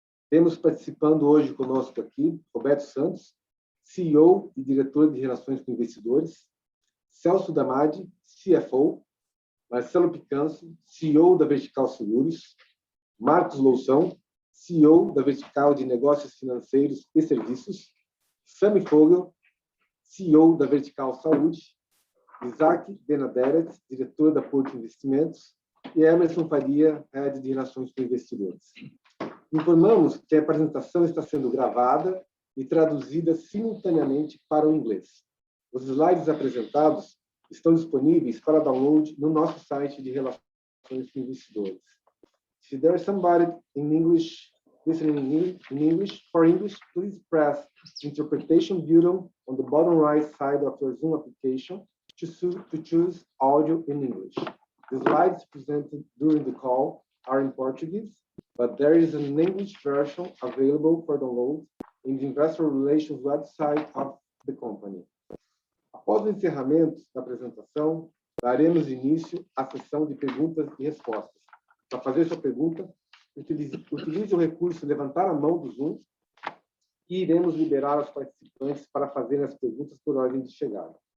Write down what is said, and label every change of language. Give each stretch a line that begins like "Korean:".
Portuguese: Temos participando hoje conosco aqui Roberto Santos, CEO e diretor de Relações com Investidores, Celso Damadi, CFO, Marcelo Picanso, CEO da Vertical Seguros, Marcos Loução, CEO da Vertical de Negócios Financeiros e Serviços, Sami Fogel, CEO da Vertical Saúde, Isaac Benaderet, diretor da Porto Investimentos, e Emerson Faria, head de Relações com Investidores. Informamos que a apresentação está sendo gravada e traduzida simultaneamente para o inglês. Os slides apresentados estão disponíveis para download no nosso site de Relações com Investidores.
English: If there is somebody in English listening in English, for English, please press Interpretation button on the bottom right side of your Zoom application to choose audio in English. The slides presented during the call are in Portuguese, but there is an English version available for download in the Investor Relations website of the company.
Portuguese: Após o encerramento da apresentação, daremos início à sessão de perguntas e respostas. Para fazer sua pergunta, utilize o recurso levantar a mão do Zoom e iremos liberar os participantes para fazerem as perguntas por ordem de chegada.